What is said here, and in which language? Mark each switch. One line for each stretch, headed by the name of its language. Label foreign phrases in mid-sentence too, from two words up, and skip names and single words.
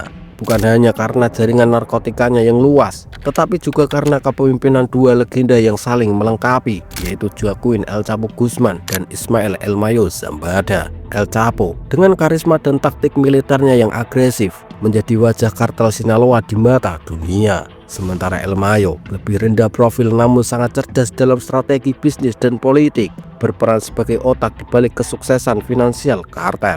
Indonesian: Bukan hanya karena jaringan narkotikanya yang luas, tetapi juga karena kepemimpinan dua legenda yang saling melengkapi, yaitu Joaquin El Chapo Guzman dan Ismael El Mayo Zambada. El Chapo dengan karisma dan taktik militernya yang agresif menjadi wajah kartel Sinaloa di mata dunia. Sementara El Mayo lebih rendah profil namun sangat cerdas dalam strategi bisnis dan politik, berperan sebagai otak di balik kesuksesan finansial kartel.